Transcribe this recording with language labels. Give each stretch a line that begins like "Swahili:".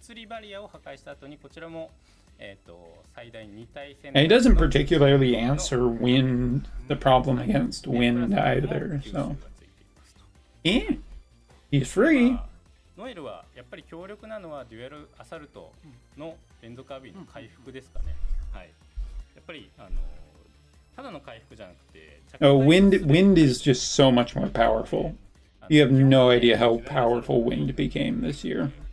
Japanese: 物理バリアを破壊した後にこちらも、最大2体戦
English: And he doesn't particularly answer wind, the problem against wind either, so. Yeah, he's free.
Japanese: ノエルはやっぱり強力なのはデュエルアサルトの連続アビーの回復ですかね。はい。やっぱりただの回復じゃなくて。
English: Oh, wind is just so much more powerful. You have no idea how powerful wind became this year.